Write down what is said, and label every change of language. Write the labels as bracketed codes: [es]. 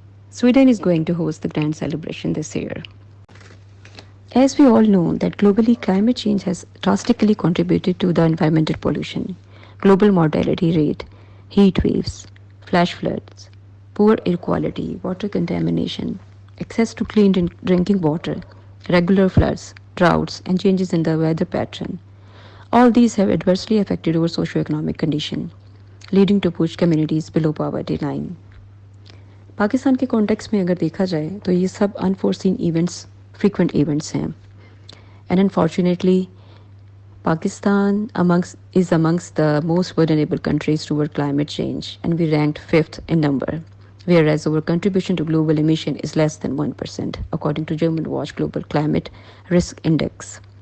[en] Sweden is going to host the grand celebration this year. As we all know that globally climate change has drastically contributed to the environmental pollution, global mortality rate, heat waves, flash floods, poor air quality, water contamination, access to clean drinking water, regular floods, droughts, and changes in the weather pattern. All these have adversely affected our socio-economic condition, leading to push communities below poverty line. [ur] Pakistan के context में अगर देखा जाए तो ये सब [en] unforeseen events frequent events [ur] हैं. [en] And unfortunately, Pakistan is amongst the most vulnerable countries toward climate change, and we ranked 5th in number, whereas our contribution to global emission is less than 1%, according to German Watch Global Climate Risk Index.